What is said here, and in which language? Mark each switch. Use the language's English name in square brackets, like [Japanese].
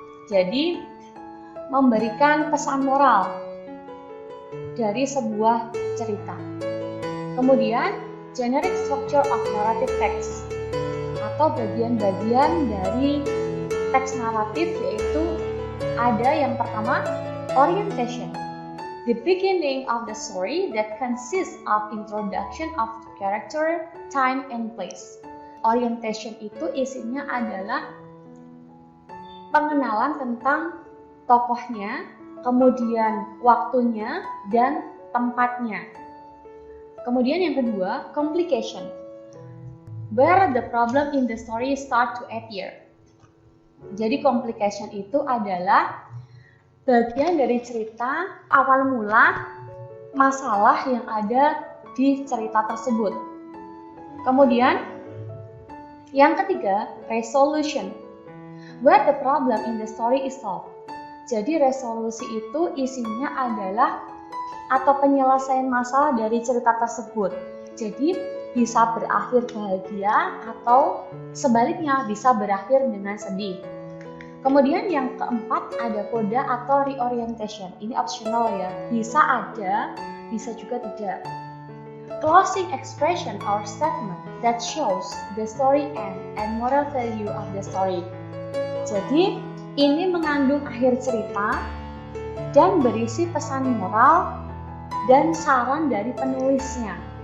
[Indonesian] Jadi memberikan pesan moral dari sebuah cerita. Kemudian [English] generic structure of narrative text [Indonesian] atau bagian-bagian dari teks naratif yaitu ada yang pertama, orientation. [English] The beginning of the story that consists of introduction of character, time, and place. [Indonesian] Orientation itu isinya adalah pengenalan tentang tokohnya, kemudian waktunya, dan tempatnya. Kemudian yang kedua, complication. [English] Where the problem in the story start to appear. [Indonesian] Jadi complication itu adalah bagian dari cerita awal mula masalah yang ada di cerita tersebut. Kemudian yang ketiga, resolution. [English] Where the problem in the story is solved. [Indonesian] Jadi resolusi itu isinya adalah atau penyelesaian masalah dari cerita tersebut. Jadi bisa berakhir bahagia atau sebaliknya bisa berakhir dengan sedih. Kemudian yang keempat ada coda atau reorientation. Ini optional ya, bisa ada, bisa juga tidak. [English] Closing expression or statement that shows the story end and moral value of the story. [Indonesian] Jadi ini mengandung akhir cerita dan berisi pesan moral dan saran dari penulisnya.